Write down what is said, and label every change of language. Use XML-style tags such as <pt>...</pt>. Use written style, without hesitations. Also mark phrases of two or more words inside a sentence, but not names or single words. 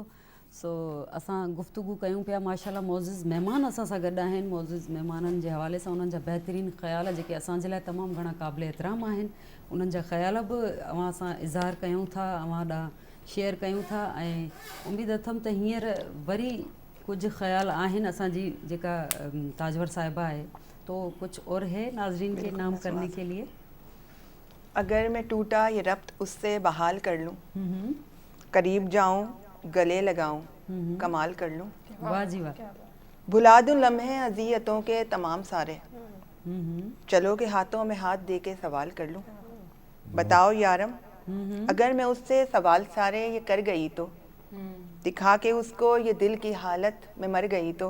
<sd>सो असां गुफ़्तगू कयूं पिया माशाल्लाह मोज़िज़ महिमान असां सां गॾु आहिनि मोज़िज़ महिमाननि जे हवाले सां उन्हनि जा बहितरीनु ख़्याल जेके असांजे लाइ तमामु घणा क़ाबिल एतिराम आहिनि उन्हनि जा ख़्याल बि अवां सां इज़हार कयूं था अवां ॾांहुं शेयर कयूं था ऐं उमेद अथमि त हींअर वरी कुझु ख़्याल आहिनि असांजी जेका ताजवर साहिबा आहे</sd> <ur>تو کچھ اور ہے ناظرین کے نام کرنے کے لیے اگر میں ٹوٹا یہ ربط اس سے بحال کر لوں، قریب جاؤں گلے لگاؤں، کمال کر لوں, واہ جی واہ, بھلا دوں لمحے اذیتوں کے تمام سارے، چلو کے ہاتھوں میں ہاتھ دے کے سوال کر لوں، بتاؤ یارم اگر میں اس سے سوال سارے یہ کر گئی تو، دکھا کے اس کو یہ دل کی حالت میں مر گئی تو,</ur>